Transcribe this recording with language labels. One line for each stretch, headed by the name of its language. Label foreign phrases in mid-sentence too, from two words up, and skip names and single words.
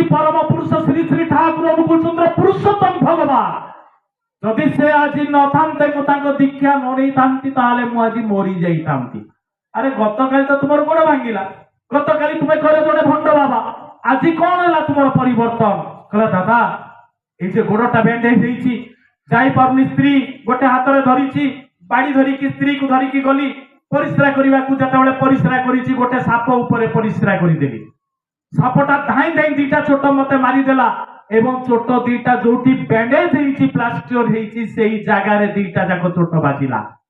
Odia: ପରମ ପୁରୁଷ ଶ୍ରୀ ଶ୍ରୀ ଠାକୁର ଅନୁକୂଳ ଚନ୍ଦ୍ର ପୁରୁଷୋତ୍ତମ ଭଗବାନ ଯଦି ସେ ଆଜି ନଥାନ୍ତେ, ମୁଁ ତାଙ୍କ ଦୀକ୍ଷା ନ ନେଇଥାନ୍ତି, ତାହେଲେ ମୁଁ ଆଜି ମରି ଯାଇଥାନ୍ତି। ଆରେ ଗତକାଲି ତ ତୁମର ଗୋଡ଼ ଭାଙ୍ଗିଲା, ଗତକାଲି ତୁମେ କହିଲେ ଜଣେ ଭଣ୍ଡ ବାବା, ଆଜି କଣ ହେଲା ତୁମର ପରିବର୍ତ୍ତନ? କହିଲା ଦାଦା ଏଇ ଯେ ଗୋଡ଼ଟା ବ୍ୟାଣ୍ଡେଜ ହେଇଛି, ଯାଇପାରୁନି। ସ୍ତ୍ରୀ ଗୋଟେ ହାତରେ ଧରିଛି, ବାଡ଼ି ଧରିକି ସ୍ତ୍ରୀକୁ ଧରିକି ଗଲି ପରିସ୍ରା କରିବାକୁ। ଯେତେବେଳେ ପରିସ୍ରା କରିଛି ଗୋଟେ ସାପ ଉପରେ ପରିସ୍ରା କରିଦେଲି। ସାପଟା ଧାଇଁ ଧାଇଁ ଦିଟା ଚୋଟ ମତେ ମାରିଦେଲା ଏବଂ ଚୋଟ ଦିଟା ଯୋଉଠି ବ୍ୟାଣ୍ଡେଜ ହେଇଛି, ପ୍ଲାଷ୍ଟର ହେଇଛି, ସେଇ ଜାଗାରେ ଦିଟା ଯାକ ଚୋଟ ବାଜିଲା।